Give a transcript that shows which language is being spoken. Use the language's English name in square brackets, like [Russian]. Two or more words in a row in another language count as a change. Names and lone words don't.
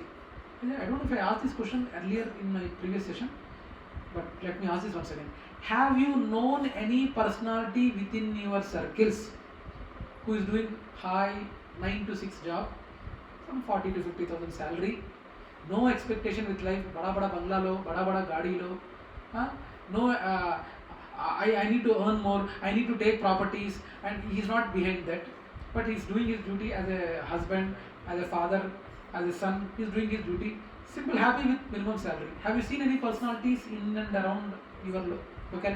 [English] I don't know if I asked this question earlier in my previous session, but let me ask this once again. Have you known any personality within your circles who is doing high 9 to 6 job, some 40 to 50,000 salary, no expectation with life, [Hindi] बड़ा बड़ा बंगला लो, बड़ा बड़ा गाड़ी लो, [English] no, I need to earn more, I need to take properties, and he is not behind that, but he is doing his duty as a husband, as a father, as a son. He is doing his duty, simple, happy with minimum salary. Have you seen any personalities in and around your locality?